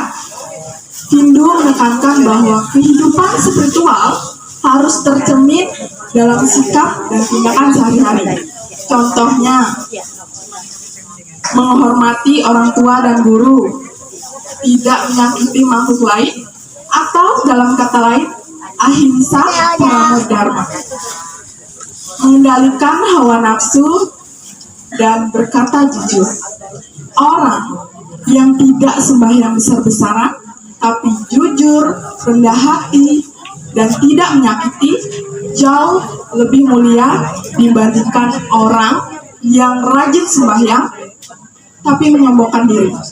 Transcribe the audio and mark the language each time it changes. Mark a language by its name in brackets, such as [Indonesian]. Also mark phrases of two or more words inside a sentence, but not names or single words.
[Indonesian] Hindu menekankan bahwa kehidupan spiritual harus tercermin dalam sikap dan tindakan sehari-hari. Contohnya, menghormati orang tua dan guru, tidak menyakiti makhluk lain, atau dalam kata lain, [Sanskrit] ahimsa paramo dharma. [Indonesian] Mengendalikan hawa nafsu dan berkata jujur. Orang yang tidak sembahyang besar-besaran, tapi jujur, rendah hati, dan tidak menyakiti, jauh lebih mulia dibandingkan orang yang rajin sembahyang, tapi menyombongkan diri.